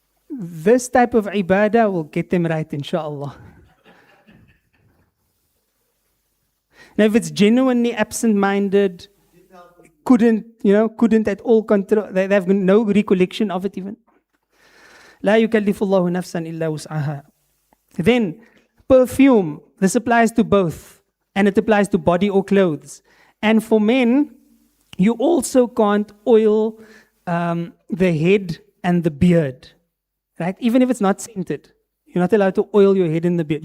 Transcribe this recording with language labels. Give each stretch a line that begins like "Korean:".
English: This type of ibadah will get them right, inshallah. Now, if it's genuinely absent-minded, couldn't at all control, they have no recollection of it even.
Arabic: لا يكلف الله نفسا إلا وسعها.
English: Then, perfume. This applies to both, and it applies to body or clothes. And for men, you also can't oil the head and the beard. Right? Even if it's not scented, you're not allowed to oil your head and the beard.